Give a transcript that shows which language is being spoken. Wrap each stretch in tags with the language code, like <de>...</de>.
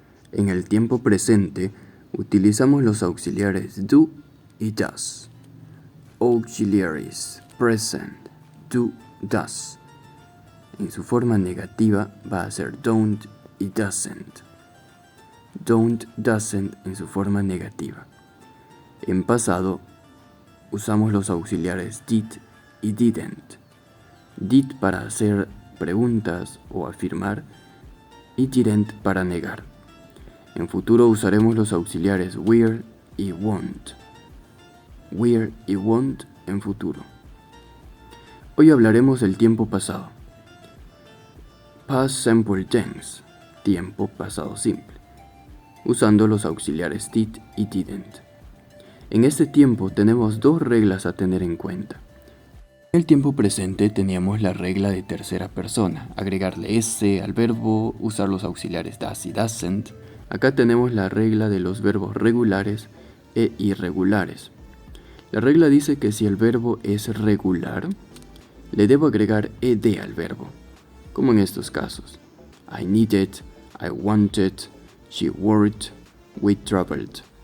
<es>En el tiempo presente utilizamos los auxiliares do y does.</es> <en>Auxiliaries present, do, does.</en> <es>En su forma negativa va a ser don't y doesn't. Don't, doesn't en su forma negativa. En pasado usamos los auxiliares did y didn't. Did para hacer preguntas o afirmar y didn't para negar. En futuro usaremos los auxiliares were y won't. Were y won't en futuro. Hoy hablaremos del tiempo pasado.</es> <en>Past simple tense,</en> <es>tiempo pasado simple, usando los auxiliares did y didn't. En este tiempo tenemos dos reglas a tener en cuenta. En el tiempo presente teníamos la regla de tercera persona, agregarle s al verbo, usar los auxiliares does y doesn't. Acá tenemos la regla de los verbos regulares e irregulares. La regla dice que si el verbo es regular, le debo agregar ed al verbo, como en estos casos.</es> <en>I needed, I wanted, she worked, we traveled.</en>